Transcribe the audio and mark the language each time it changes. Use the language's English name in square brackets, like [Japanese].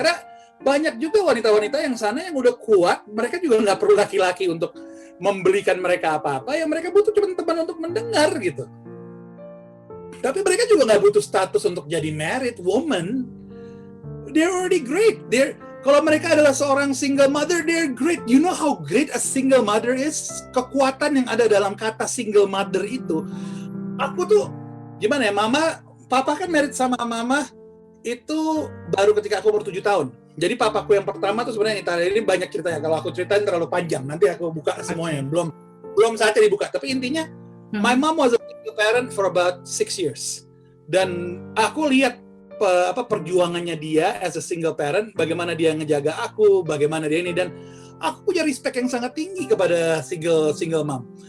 [Indonesian] Karena banyak juga wanita-wanita yang sana yang udah kuat, mereka juga nggak perlu laki-laki untuk membelikan mereka apa-apa, yang mereka butuh cuma teman untuk mendengar, gitu. Tapi mereka juga nggak butuh status untuk jadi married woman. [English] They're already great. [Indonesian] Kalau mereka adalah seorang single mother, [English] they're great. You know how great a single mother is? [Indonesian] Kekuatan yang ada dalam kata single mother itu. Aku tuh, gimana ya, papa kan married sama mama itu baru ketika aku umur 7 tahun. Jadi papaku yang pertama tuh sebenarnya ini banyak ceritanya. Kalau aku ceritain terlalu panjang, nanti aku buka semuanya. Belum saatnya dibuka. Tapi intinya, [English] my mom was a single parent for about 6 years. [Indonesian] Dan aku lihat perjuangannya dia [English] as a single parent, [Indonesian] bagaimana dia ngejaga aku, bagaimana dia ini, dan aku punya respect yang sangat tinggi kepada single mom.